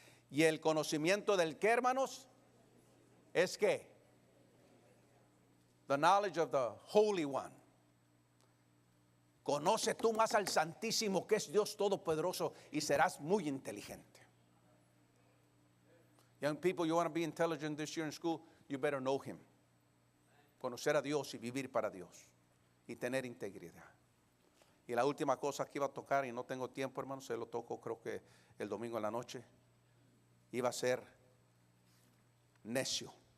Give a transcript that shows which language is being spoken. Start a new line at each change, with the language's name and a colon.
Spanish: Y el conocimiento del qué, hermanos, es que
English: the knowledge of the Holy One.
Spanish: Conoce tú más al Santísimo, que es Dios Todopoderoso, y serás muy inteligente.
English: Young people, you want to be intelligent this year in school, you better know Him.
Spanish: Conocer a Dios y vivir para Dios y tener integridad. Y la última cosa que iba a tocar, y no tengo tiempo, hermanos, se lo toco creo que el domingo en la noche, iba a ser necio.